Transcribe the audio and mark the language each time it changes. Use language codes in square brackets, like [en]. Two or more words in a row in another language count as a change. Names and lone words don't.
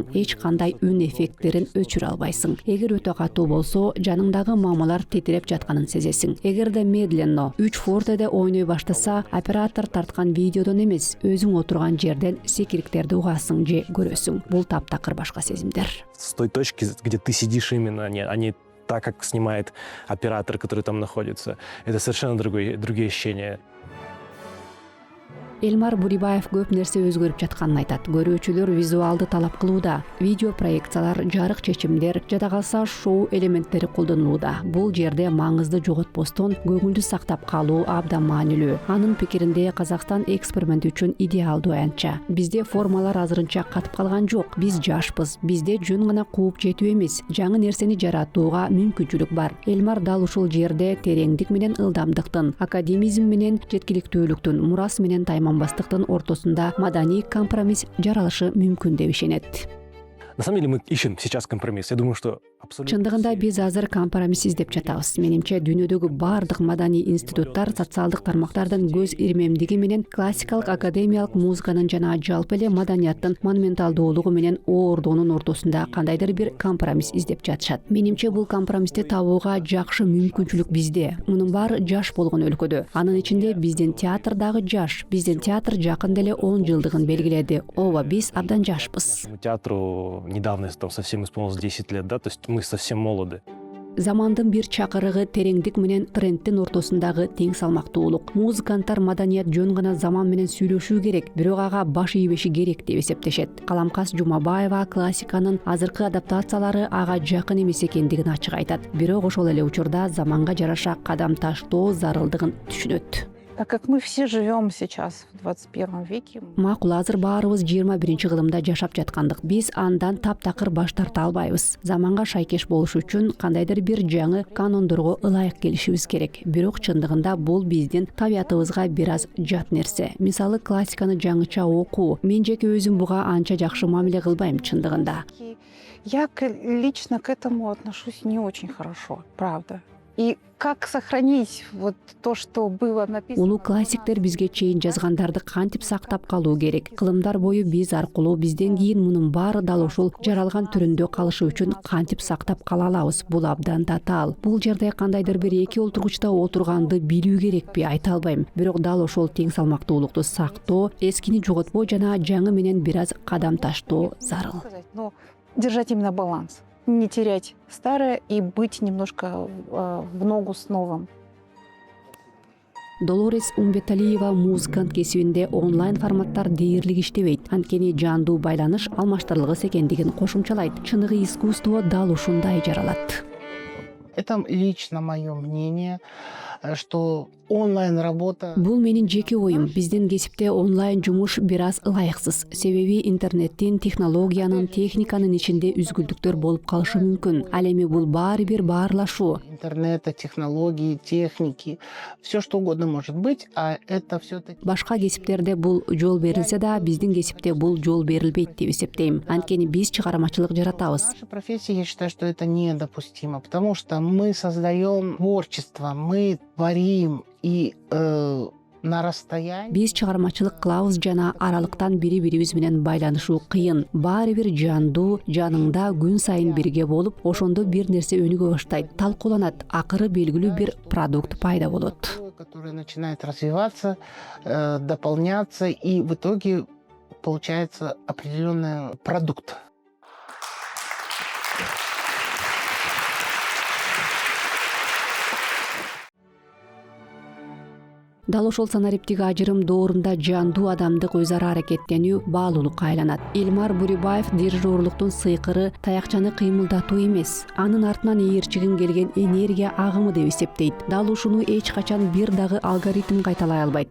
[ky] Эч кандай үн эффекттерин өчүрө албайсың. Эгер өтө катуу болсо, жаныңдагы мамалар тетиреп жатканын сезесиң. Эгерде медленно 3 фортеде ойной баштаса, оператор тарткан видеодон эмес, өзүң отурган жерден секириктерди угасың же көрөсүң. Бул таптакыр башка сезимдер. [ru] С той точки, где ты сидишь именно, а не так, как снимает оператор, который там находится. Это совершенно другие ощущения. [ky] Элмар Бурибаев көп нерсе өзгөрүп жатканын айтат. Көрүүчүлөр визуалды талап кылууда, видео проекциялар, жарык чечимдер, жада калса шоу элементтери колдонулууда. Бул жерде маңызды жоготпостон көңүлдү сактап калуу абдан маанилүү. Анын пикиринде Казакстан эксперимент үчүн идеалдуу аянтча. Бизде формалар азырынча катып калган жок. Биз жашпыз. Бизде жөн гана кууп жетүү эмес, жаңы нерсени жаратууга мүмкүнчүлүк бар. Элмар дал ушул жерде тереңдик менен ылдамдыктын, академизм менен жеткиликтүүлүктүн, мурас менен бастыктын ортосунда маданий компромисс жаралышы мүмкүн деп ишенет. [ru] На самом деле мы ищем сейчас компромисс. Я думаю, что абсолютно... [ky] Чындыгында биз азыр компромисс издеп жатабыз. Менимче дүйнөдөгү бардык маданий институттар социалдык тармактардын көз ирмемдиги менен классикалык академиялык музыканын жана жалпы эле маданияттын монументалдуулугу менен оордуунун ортосунда кандайдыр бир компромисс издеп жатышат. Менимче бул компромиссти табууга жакшы мүмкүнчүлүк бизде. Мунун баары жаш болгон өлкөдө. Анын ичинде биздин театр дагы жаш. Биздин театр жакында эле 10 жылдыгын белгиледи. Ооба, биз абдан жашпыз. [ru] Театру недавно там совсем исполнилось 10 лет, да, то есть мы совсем молоды. [ky] Замандын бир чакырыгы тереңдик менен трендтин ортосундагы тең салмактуулук. Музыканттар маданият жөн гана заман менен сүйлөшүү керек, бирок ага баш ийбеши керек деп эсептешет. Каламкас Жумабаева классиканын азыркы адаптациялары ага жакын эмес экендигин ачык айтат. Бирок ошол эле учурда заманга жараша кадам таштоо зарылдыгын түшүнөт. [ru] Так как мы все живем сейчас в 21 веке. [ky] Макул, азыр баарыбыз 21-кылымда жашап жаткандык. Биз андан таптакыр баш тарта албайбыз. Заманга шайкеш болуш үчүн кандайдыр бир жаңы канондорго ылайык келишибиз керек. Бирок чындыгында бул биздин табиятыбызга бир аз жат нерсе. Мисалы классиканы жаңыча окуу. Мен жеке өзүм буга анча жакшы мамиле кылбайм чындыгында. [ru] Я лично к этому отношусь не очень хорошо, правда. И как сохранить вот то, что было написано? [ky] Улуу классиктер бизге чейин жазгандарды кантип сактап калуу керек? Кылымдар бою биз аркылуу бизден кийин мунун баары дал ушул жаралган түрүндө калышы үчүн кантип сактап кала алабыз? Бул абдан татаал. Бул жерде кандайдыр бир эки олтургучта отурганды билүү керекпи? Айта албайм. Бирок дал ошол тең салмактуулукту сактоо, эскини жоготпоо жана жаңы менен бир аз кадам таштоо зарыл. [ru] Но держать именно баланс. Не терять старое и быть немножко в ногу с новым. [ky] Долорес Умбеталиева музыкант кесибинде онлайн форматтар дээрлик иштебейт. Анткени жандуу байланыш алмаштырылгыс экендигин кошумчалайт. Чыныгы искусство дал ушундай жаралат. [ru] Это лично мое мнение, что онлайн-работа... [ky] Бул менин жеке оюм. Биздин кесипте онлайн жумуш бир аз ылайыксыз. Себеби интернеттин, технологиянын, техниканын ичинде үзгүлдүктөр болуп калышы мүмкүн. Ал эми бул баары бир баарлашуу. [ru] Интернета, технологии, техники, все что угодно может быть, а это все-таки... [ky] Башка кесиптерде бул жол берилсе да, биздин кесипте бул жол берилбейт деп эсептейм. Анткени биз чыгармачылык жаратабыз. [ru] В нашей профессии я считаю, что это недопустимо, потому что мы создаем творчество, мы творим, и на расстоянии... [ky] Биз чыгармачылык кылабыз жана аралыктан бири-бирибиз менен байланышуу кыйын. Баары бир жандуу, жаныңда күн сайын бирге болуп, ошондо бир нерсе өнүгө баштайт, талкууланат, акыры белгилүү бир продукт пайда болот. [ru] Который начинает развиваться, дополняться, и в итоге получается определенный продукт. [ky] Дал ошол санариптик ажырым доорунда жандуу адамдык өз ара аракеттенүү баалуулукка айланат. Элмар Бурибаев дирижерлуктун сыйкыры таякчаны кыймылдатуу эмес, анын артынан ээрчигин келген энергия агымы деп эсептейт. Дал ушуну эч качан бир дагы алгоритм кайталай албайт.